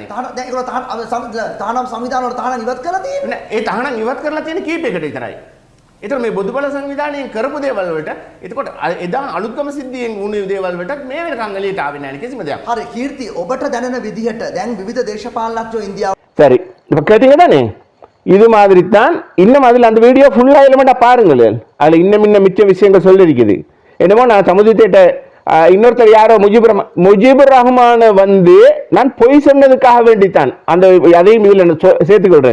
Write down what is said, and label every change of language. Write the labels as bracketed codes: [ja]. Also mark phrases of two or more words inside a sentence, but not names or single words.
[si] දැන් ඒගොල්ලෝ තහනම් සංවිධාන වල තහනම් ඉවත් කරලා තියෙන්නේ. නෑ ඒ තහනම් ඉවත් කරලා තියෙන කීපයකට විතරයි. ඒතර මේ බොදුබල සංවිධානයෙන් කරපු දේවල් වලට එතකොට එදා අලුත්කම සිද්ධියෙන් වුණු දේවල් වලට මේ වෙනකන් එළියට ආවේ නැහැ කිසිම දෙයක්. හරි කීර්ති ඔබට දැනෙන විදිහට දැන් විවිධ දේශපාලනඥයෝ ඉන්දියාව [ta] சரி இப்ப கேட்டீங்க தானே இது மாதிரி தான் இன்னும் அதில் அந்த வீடியோ ஃபுல்லா எலிமெண்டா பாருங்களேன். அதில் இன்னும் மிச்ச விஷயங்கள் சொல்லியிருக்குது. என்னமோ நான் சமுதிரத்திட்ட இன்னொருத்தர் யாரோ முஜிபுர் ரஹ்மான் வந்து நான் பொய் சொன்னதுக்காக வேண்டித்தான் அந்த அதையும் இதுல சேர்த்துக்கொள்றேன்.